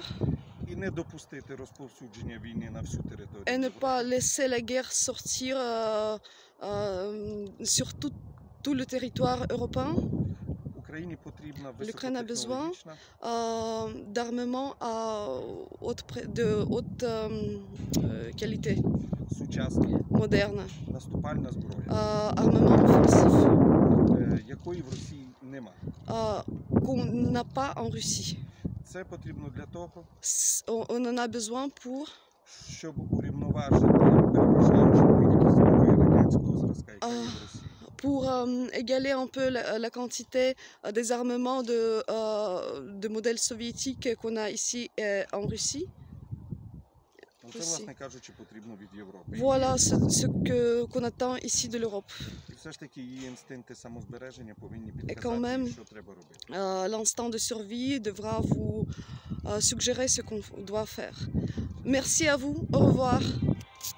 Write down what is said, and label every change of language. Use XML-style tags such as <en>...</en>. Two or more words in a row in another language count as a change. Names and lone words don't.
<uk>і не допустити розповсюдження війни на всю територію</uk> <fr>et ne</fr> <uk>Європи.</uk> <fr>pas laisser la guerre sortir sur tout le territoire européen.</fr> <uk>Україні потрібна</uk> <fr>L'Ukraine a besoin</fr> <uk>високотехнологічна,</uk> <fr>d'armements de haute qualité,</fr> <uk>сучасна</uk> <fr>moderne,</fr> <uk>наступальна зброя,</uk> <fr>armement offensif,</fr> <uk>якої в Росії нема.</uk> <fr>qu'on n'a pas en Russie.</fr> <uk>Це потрібно для того,</uk> <fr>On en a besoin pour</fr> <uk>щоб урівноважити переважаючу кількість зброї радянського зразка, яка є в Росії.</uk> <fr>égaler un peu la quantité des armements de modèles soviétiques qu'on a ici en Russie.</fr> <uk>Це, власне кажучи, потрібно від Європи.</uk> <fr>Voilà ce qu'on attend ici de l'Europe.</fr> <uk>І все ж таки її інстинкти самозбереження повинні</uk> <fr>quand</fr> <uk>підказати,</uk> <fr>même,</fr> <uk>що треба робити.</uk> <fr>L'instinct de survie devra vous suggérer ce qu'on doit faire. Merci à vous, au revoir.</fr>